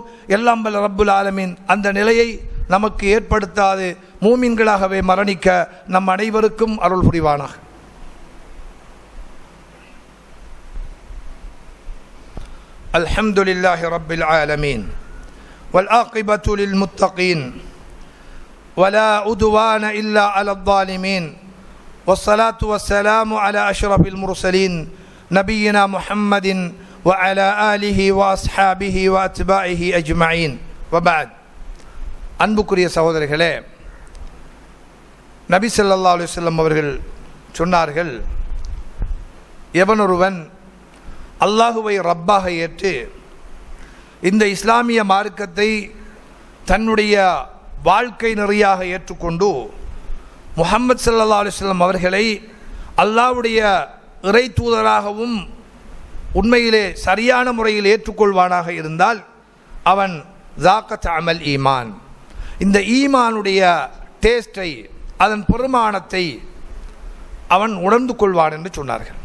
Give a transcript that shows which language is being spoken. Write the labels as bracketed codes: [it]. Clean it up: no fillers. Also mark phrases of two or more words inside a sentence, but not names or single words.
[ta] எல்லாம் வல்ல [ar] رب العالمين [ta] அந்த நிலையை நமக்கு ஏற்படுத்தாது மூமின்களாகவே மரணிக்க நம் அனைவருக்கும் அருள் புரிவானாக. [ar] الحمد لله رب العالمين والعاقبة للمتقين ولا عدوان إلا على الظالمين والصلاة والسلام على أشرف المرسلين نبينا محمد وعلى آله وأصحابه وأتباعه أجمعين وبعد. [ta] அன்புக்குரிய சகோதரர்களே, நபி [ar] صلى الله عليه وسلم [ta] அவர்கள் சொன்னார்கள், எவனொருவன் அல்லாஹுவை ரப்பாக ஏற்று இந்த இஸ்லாமிய மார்க்கத்தை தன்னுடைய வாழ்க்கை நெறியாக ஏற்றுக்கொண்டு முஹம்மது [ar] صلى الله عليه وسلم [ta] அவர்களை அல்லாஹ்வுடைய இறை தூதராகவும் உண்மையிலே சரியான முறையில் ஏற்றுக்கொள்வானாக இருந்தால் அவன் ஸாகத் அமல் ஈமான், இந்த ஈமானுடைய டேஸ்டை, அதன் பெருமானத்தை அவன் உணர்ந்து கொள்வான் என்று சொன்னார்கள்.